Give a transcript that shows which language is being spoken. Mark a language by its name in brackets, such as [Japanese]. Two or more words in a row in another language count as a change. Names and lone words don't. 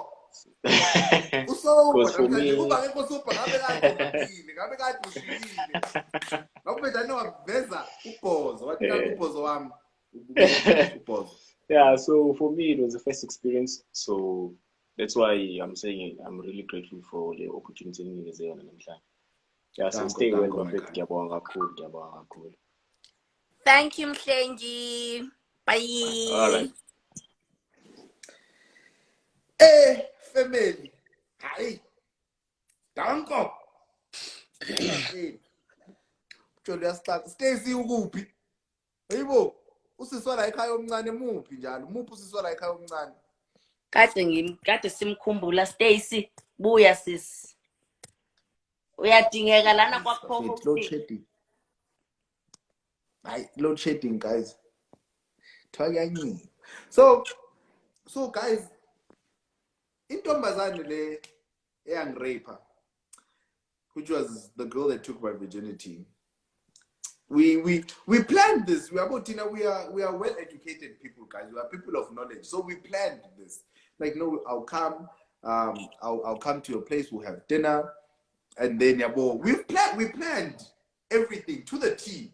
[English] Because for me, yeah, so for me it was the first experience, so that's why I'm saying I'm really grateful for the opportunity in the yeah, so stay well, cool. Thank you, Mshenji. Bye. All right. Hey, family. Hi. Danko. [Zulu] Stacy ukuphi? Hayibo, usiswa la ekhaya omncane muphi njalo? Muphi usiswa la ekhaya omncane? Kade simkhumbula Stacy, buya sis. Uyadingeka lana kwakhona [English] Load shedding. [Zulu] Hayi, [English] load shedding, guys. So guys, [Zulu] intombazane le eyangirape, [English] which was the girl that took my virginity. We planned this. We are well educated people, guys. We are people of knowledge. So we planned this. Like, no, I'll come. I'll come to your place. We'll have dinner, and then we planned everything to the T.